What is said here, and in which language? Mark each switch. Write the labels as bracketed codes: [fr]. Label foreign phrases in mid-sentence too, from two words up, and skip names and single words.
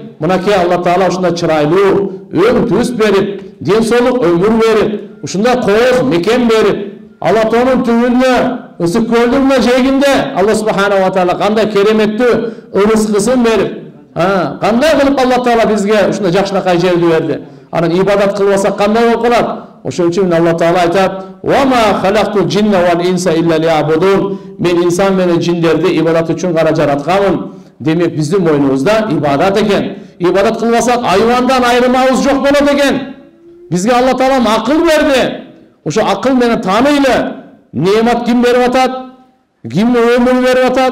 [ky] Мынакей Алла Таала ушундай чырайлуу өң түз берип, ден соолук өмүр берип, ушундай кооз мекен берип, Алатоонун түбүндө, ысык көлдүн жээгинде Алла [ar] سبحانه وتعالى [ky] кандай кереметтүү ырыскысын берип, кандай кылып Алла Таала бизге ушундай жакшынакай жерди берди. Анан ибадат кылбасак кандай болуп калат? Ошон үчүн Алла Таала айтат: [ar] "وما خلقت الجن والإنس إلا ليعبدون." [ky] Мен инсан менен жиндерди ибадат үчүн гана жаратканмын. Демек биздин мойнубузда ибадат экен. Ибадат кылбасак айвандан айрымабыз жок болот экен. Бизге Алла Таала акыл берди. Ошо акыл менен тааныйлы. Неемат ким берип атат? Ким өмүр берип атат?